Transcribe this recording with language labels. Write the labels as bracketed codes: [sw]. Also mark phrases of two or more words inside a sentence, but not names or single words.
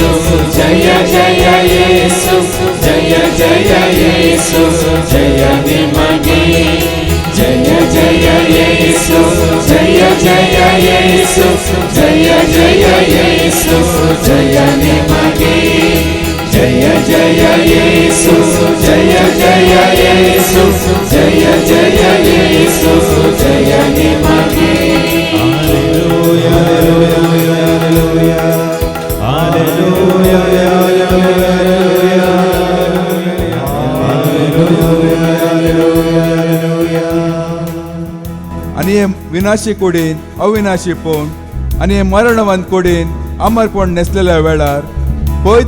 [kn] ಜಯ ಜಯ ಯೇಸು ಜಯ ಜಯ ಯೇಸು ಜಯ ನಿಮಗೆ ಜಯ ಜಯ ಯೇಸು ಜಯ ಜಯ ಯೇಸು ಜಯ ಜಯ ಯೇಸು ಜಯ ನಿಮಗೆ ಜಯ ಜಯ ಯೇಸು ಜಯ ಜಯ ಯೇಸು ಜಯ ಜಯ ಯೇಸು ಜಯ ನಿಮಗೆ [kok] आणि हे विनाशी कुडीन अविनाशी पूण आणि हे मरणवंत कुडीन अमरपण नेसलेल्या वेळार पवित्र